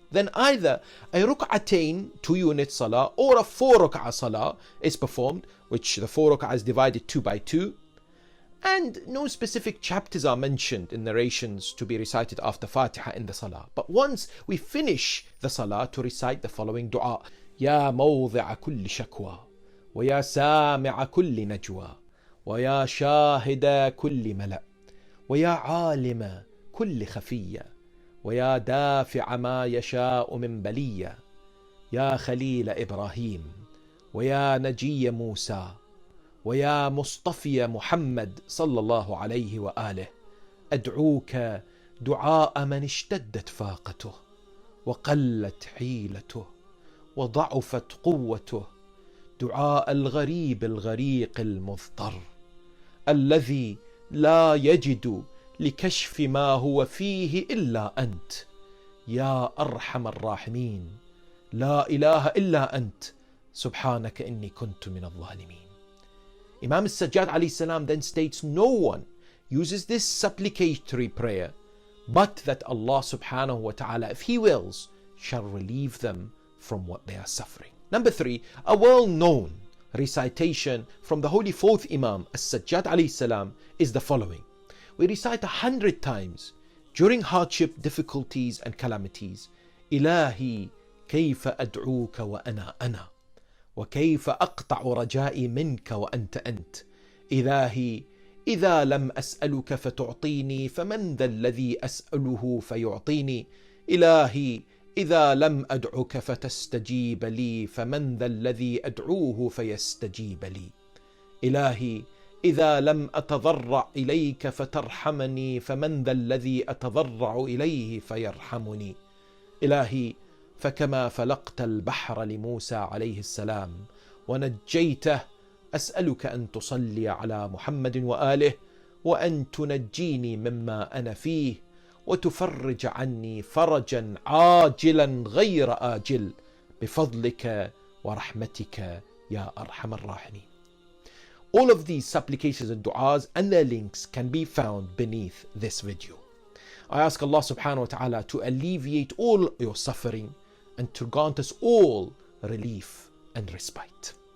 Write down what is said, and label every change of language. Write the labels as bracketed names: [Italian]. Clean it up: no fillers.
[English] Then either a ruk'atain, 2 unit salah, or a 4 ruk'ah salah is performed, which the 4 ruk'ah is divided 2 by 2. And no specific chapters are mentioned in narrations to be recited after Fatiha in the Salah. But once we finish the Salah, to recite the following dua. [Arabic] Ya mawdi'a kulli shakwa, wa ya sami'a kulli najwa, wa ya shahida kulli mala', wa ya alima kulli khafiyya, wa ya dafi'a ma yasha'u min baliyya, ya khalila Ibrahim, wa ya najiyya Musa, ويا مصطفى محمد صلى الله عليه وآله أدعوك دعاء من اشتدت فاقته وقلت حيلته وضعفت قوته، دعاء الغريب الغريق المضطر الذي لا يجد لكشف ما هو فيه إلا أنت يا أرحم الراحمين، لا إله إلا أنت سبحانك إني كنت من الظالمين. [English] Imam as-Sajjad alayhi salam then states no one uses this supplicatory prayer but that Allah subhanahu wa ta'ala, if He wills, shall relieve them from what they are suffering. Number 3, a well-known recitation from the holy fourth Imam as-Sajjad alayhi salam is the following. We recite 100 times during hardship, difficulties and calamities. [Arabic] إلهي كيف أدعوك وأنا أنا، وكيف أقطع رجائي منك وأنت أنت. إلهي إذا لم أسألك فتعطيني، فمن ذا الذي أسأله فيعطيني. إلهي إذا لم أدعك فتستجيب لي، فمن ذا الذي أدعوه فيستجيب لي. إلهي إذا لم أتضرع إليك فترحمني، فمن ذا الذي أتضرع إليه فيرحمني. إلهي فكما فلقت البحر لموسى عليه السلام ونجيته، أسألك أن تصلي على محمد وآله، وأن تنجيني مما أنا فيه، وتفرج عني فرجا عاجلا غير آجل بفضلك ورحمتك يا أرحم الراحمين. [English] All of these supplications and du'as and their links can be found beneath this video. I ask Allah subhanahu wa ta'ala to alleviate all your suffering and to grant us all relief and respite.